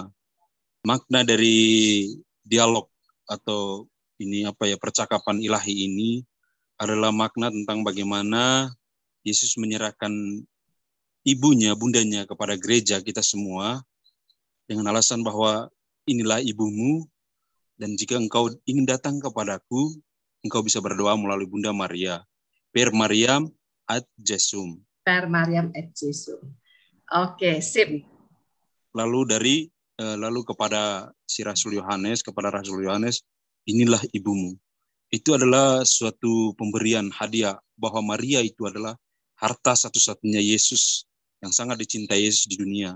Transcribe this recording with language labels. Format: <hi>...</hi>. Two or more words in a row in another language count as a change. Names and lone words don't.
<id>Makna dari dialog atau ini percakapan ilahi ini adalah makna tentang bagaimana Yesus menyerahkan ibunya, bundanya kepada gereja kita semua dengan alasan bahwa inilah ibumu dan jika engkau ingin datang kepadaku, engkau bisa berdoa melalui Bunda Maria.</id> <la>Per Mariam ad Jesum. Per Mariam ad Jesum.</la> <id>Oke, sip. Lalu kepada si Rasul Yohanes, inilah ibumu. Itu adalah suatu pemberian hadiah bahwa Maria itu adalah harta satu-satunya Yesus yang sangat dicintai Yesus di dunia.</id>